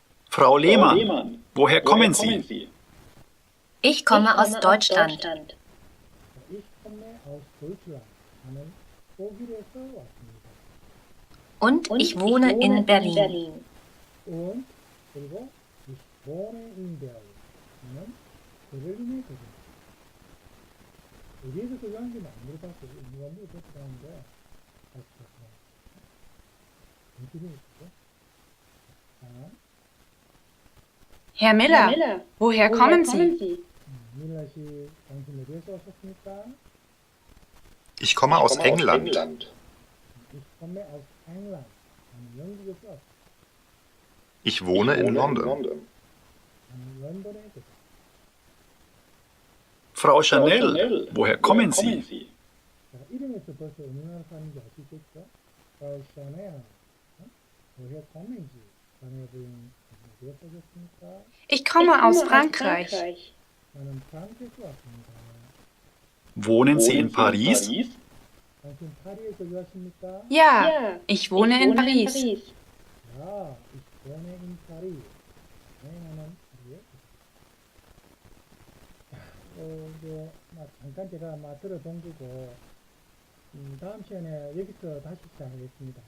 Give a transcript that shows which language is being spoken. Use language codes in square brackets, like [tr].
[de] Frau Lehmann, woher kommen Sie? Ich komme aus Deutschland. 자, ich komme aus Deutschland. [ko] 나는 독일에서 왔습니다. [de] Und ich wohne in Berlin. Und 그리고 ich wohne in Berlin. [ko] 나는 베를린에 거주합니다. 어디에서 거주하는지 안 물어봤어요. 누가 물어봤다고 하는데 어디에 있죠? 자, [de] Herr Miller, woher kommen Sie? [ko] 밀라 씨, 당신 어디에서 오셨습니까? [de] Ich komme aus England. Ich komme aus England. [ko] 나는 영국에서 왔습니다. [de] Ich wohne in London. [ko] 나는 런던에 거주합니다. [de] Frau Chanel, woher kommen Sie? [ko] 자, 이름에서 벌써 어느 나라 사는지 알 수 있겠죠? [de] Frau Chanel, woher kommen Sie? [ko] 샤넬 부인 어디에서 오셨습니까? [de] Ich komme aus Frankreich. [ko] 나는 프랑스에서 왔습니다. [de] Wohnen Sie in Paris? [ko] 당신 파리에 거주하십니까? [de] Ja, ich wohne in Paris. 야, ich wohne in Paris. [ko] 네, 나는 파리에 이제 잠깐 제가 들어 동주고 다음 시간에 여기서 다시 시작하겠습니다.